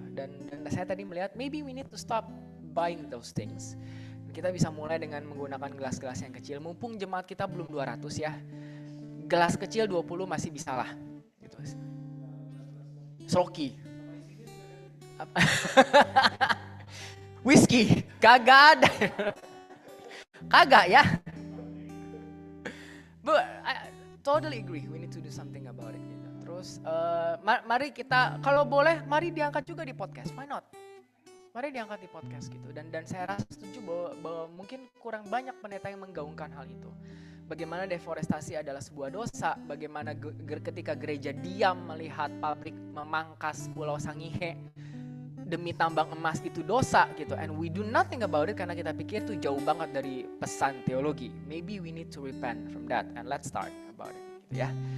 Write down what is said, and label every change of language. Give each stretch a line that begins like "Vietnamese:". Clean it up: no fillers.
Indonesian: Dan saya tadi melihat
English: maybe we need to stop buying those things.
Indonesian: Kita bisa mulai dengan menggunakan gelas-gelas yang kecil. Mumpung jemaat kita belum 200 ya. Gelas kecil 20 masih bisa lah gitu. Sloki. Whisky kagak ada. Kagak ya.
English: But I totally agree. We need to do something about it.
Indonesian: Gitu. Terus mari kita, kalau boleh, mari diangkat juga di podcast.
English: Why not?
Indonesian: Mari diangkat di podcast gitu. Dan saya rasa setuju bahwa mungkin kurang banyak pendeta yang menggaungkan hal itu. Bagaimana deforestasi adalah sebuah dosa. Bagaimana ketika gereja diam melihat pabrik memangkas Pulau Sangihe demi tambang emas itu dosa gitu,
English: and we do nothing about it
Indonesian: karena kita pikir itu jauh banget dari pesan teologi.
English: Maybe we need to repent from that and let's start about it gitu ya.